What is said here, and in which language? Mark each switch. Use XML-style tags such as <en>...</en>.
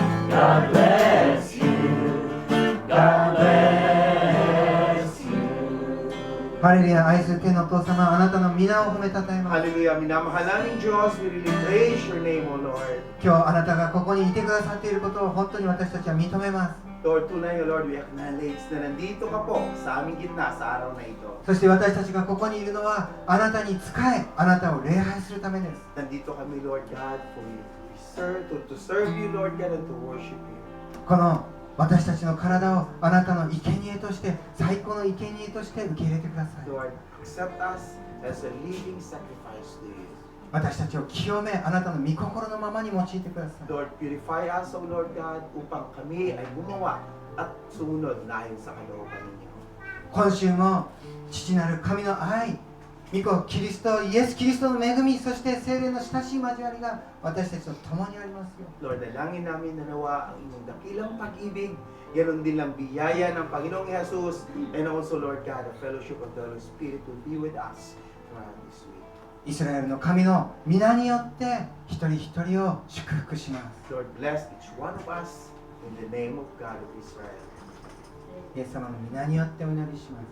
<en>God bless you God bless you</en> <ja>ハレルヤ、愛する天のお父様、あなたの皆を褒めたたえます。</ja> <en>Hallelujah,</en> <tl>minamahal namin Diyos,</tl> <en>we really praise your name, O Lord.</en> <ja>今日あなたがここにいてくださっていることを本当に私たちは認めます。</ja> <tl>Lord, tunay,</tl> <en>O Lord, we acknowledge</en> <tl>na nandito ka po sa aming gitna sa araw na ito.</tl> <ja>そして私たちがここにいるのはあなたに仕え、あなたを礼拝するためです。</ja> <tl>Nandito kami,</tl> <en>Lord God, for you to serve you, Lord God, and to worship you.</en> <ja>この私たちの体をあなたの生贄として最高の生贄として受け入れてください。</ja> <en>Lord, accept us as a living sacrifice to you.</en> <ja>私たちを清め、あなたの御心のままに用いてください。</ja> <en>Lord, purify us, O Lord God,</en> <tl>upang kami ay gumawa at sumunod na ayon sa kalooban ninyo.</tl> <ja>今週も父なる神の愛、御子キリスト、イエス・キリストの恵み、そして聖霊の親しい交わりが私たちと共にありますよ。</ja> <en>Lord,</en> <tl>dalangin namin na nawa ang inyong dakilang pag-ibig, ganoon din lang biyaya ng Panginoong Jesus,</tl> <en>and also, Lord God, the fellowship of the Holy Spirit will be with us throughout this week.</en> <ja>イスラエルの神の皆によって一人一人を祝福します。</ja> <en>Lord, bless each one of us in the name of God of Israel.</en> <ja>イエス様の皆によってお祈りします。</ja>